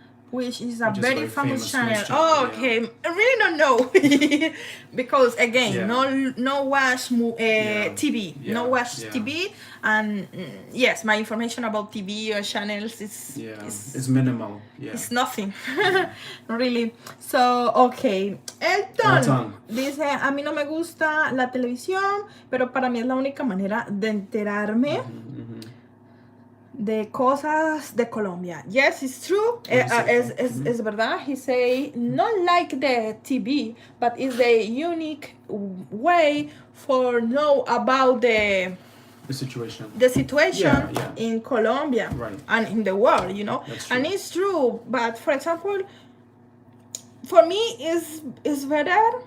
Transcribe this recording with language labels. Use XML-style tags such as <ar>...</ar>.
<en>which is a very famous channel. Oh, okay. I really don't know because again, no watch TV, no watch TV, and yes, my information about TV or channels is minimal. It's nothing, really. So okay,</en> <es>Elton dice, a mí no me gusta la televisión, pero para mí es la única manera de enterarme de cosas de Colombia.</es> <en>Yes, it's true.</en> <es>Es verdad.</es> <en>He say not like the TV, but it's the unique way for know about the situation. The situation in Colombia and in the world, That's true. And it's true. But for example, for me is better</en>